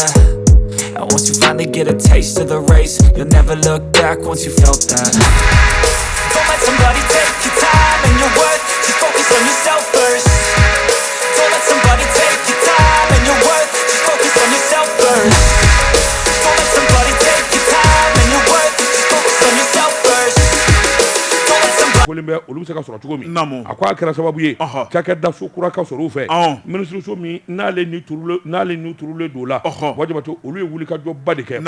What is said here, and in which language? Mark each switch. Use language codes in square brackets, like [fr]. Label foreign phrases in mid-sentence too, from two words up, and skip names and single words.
[en] And once you finally get a taste of the race, you'll never look back once you felt that. Don't let somebody take your time and your worth, just focus on yourself first. Don't let somebody take your time and your worth, just focus on yourself first. [bm] olu se ka sɔrɔ cogo min a ko a kɛra sababu ye cakɛda so kura ka sɔrɔ u fɛ minisiriso min n'ale ni turulen don la wajibate olu ye wulikajɔba de kɛ